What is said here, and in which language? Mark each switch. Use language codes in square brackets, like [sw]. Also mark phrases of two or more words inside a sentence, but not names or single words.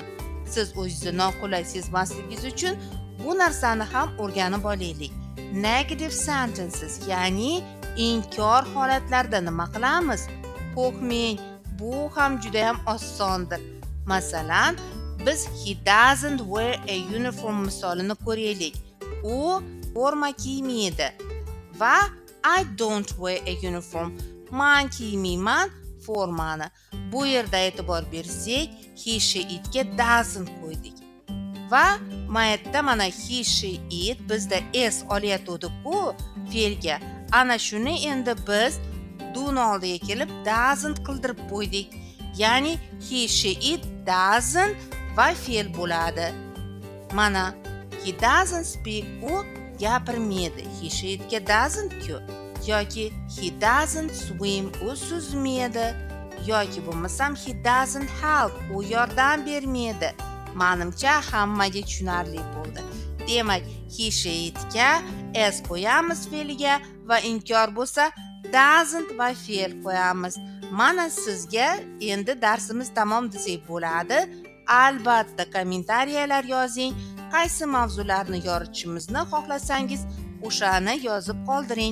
[uz] Siz o'zingizni noqulay sezmasligingiz uchun bu narsani ham o'rganib olaylik. [en] Negative sentences, [uz] ya'ni inkor holatlarda nima qilamiz? Qo'rqmang, bu ham juda ham osondir. Masalan, biz [en] he doesn't wear a uniform [uz] misolini ko'raylik. U forma kiymaydi va [en] I don't wear a uniform. [uz] Men kiymayman formani. Bu yerda e'tibor bersak, [en] he, she, [uz] itga doesn't qo'ydik. va mayerda mana [en] he she it [uz] bizda s olayotgandik-ku fe'lga. Ana shuni endi biz do'ni oldiga kelib doesn't qildirib qo'ydik. Ya'ni [en] he she it doesn't [uz] va fe'l bo'ladi. Mana [en] he doesn't speak, [uz] u gapirmaydi. [en] He she [uz] itga doesn't-ku. Yoki [en] he doesn't swim, [uz] u suzmaydi. Yoki bo'lmasam [en] he doesn't help, [uz] u yordam bermaydi. Menimcha hammaga tushunarli bo'ldi. Demak, [en] he she [uz] itga s qo'yamiz fe'liga va inkor bo'lsa doesn't va fe'l qo'yamiz. Mana sizga endi darsimiz tamom desak bo'ladi. Albatta kommentariyalar yozing. Qaysi mavzularni yoritishimizni xohlasangiz, o'shani yozib qoldiring.